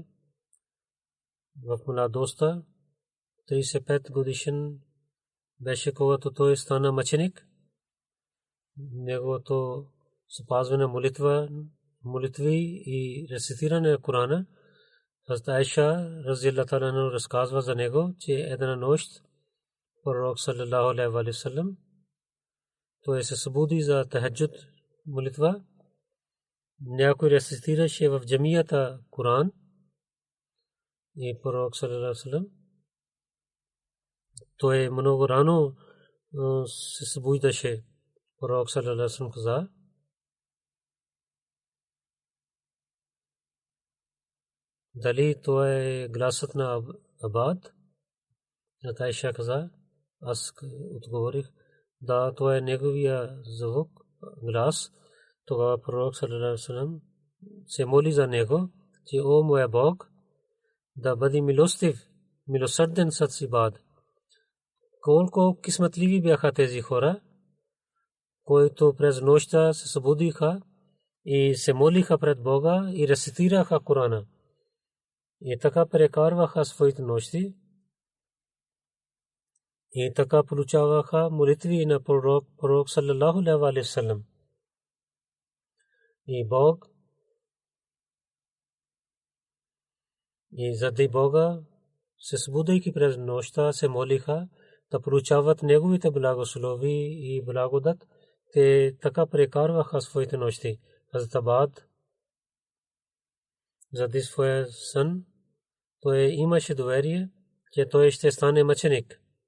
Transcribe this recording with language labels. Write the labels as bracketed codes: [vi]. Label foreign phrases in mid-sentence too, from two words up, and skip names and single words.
[bg] В младостта 35 годишен беше, когато той стана мъченик. Неговото спазване молитви и рецитиране на Корана. Хазрат Айша [ar] رضي الله عنها [bg] разказва за него, че една нощ пророк [ar] صلى الله عليه وسلم [bg] той се събуди за тахаджуд молитва. Някой рецитираше в джамията Коран и пророк [ar] صلى الله عليه وسلم [bg] той много рано се събуждаше. Пророк [ar] صلى الله عليه وسلم [bg] каза: дали това е гласът на Абад? Айша каза: аз отговорих: да, това е неговия звук, глас. Тогава пророк [ar] صلى الله عليه وسلم [bg] се моли за него, че о моя Бог, да бъде милостив, милосърден с Ибад. Колко кисметливи бяха тези хора, които през нощта се събудиха и се молиха пред Бога и рецитираха Корана. И така прекарваха своите нощи. И така получаваха молитви на пророк [ar] صلى الله عليه وسلم. [bg] И Бог и заради Бога се събудейки през нощта се молиха да получават неговите благослови и благодат. Те така прекарваха своите нощи. Хазрат Абад заради своя сън той имаше доверие, че той ще стане мъченик.